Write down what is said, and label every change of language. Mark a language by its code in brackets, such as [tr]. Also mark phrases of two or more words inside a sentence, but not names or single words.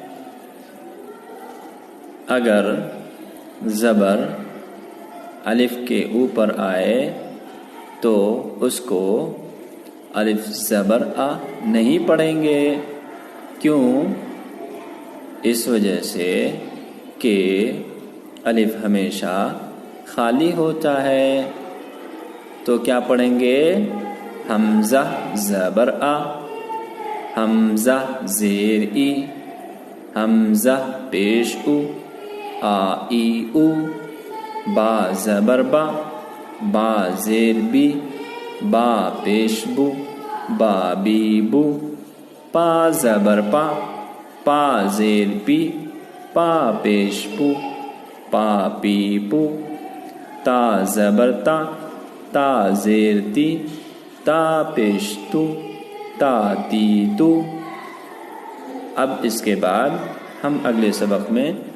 [ur] اگر زبر الف کے اوپر آئے تو اس کو الف زبر آ نہیں پڑھیں گے۔ کیوں؟ اس وجہ سے کہ الف ہمیشہ خالی ہوتا ہے۔ تو کیا پڑھیں گے؟ حمزہ زبر آ، حمزہ زیر ای، حمزہ پیش او، آ ای او، با زبر با، با زیر بی، با پیش بو، با بی بو، پا زبر پا، پا زیر پی، پا پیش پو، پا پی پو، تا زبر تا، تا زیر تی، تا پیش تو، تا تی تو۔ اب اس کے بعد ہم اگلے سبق میں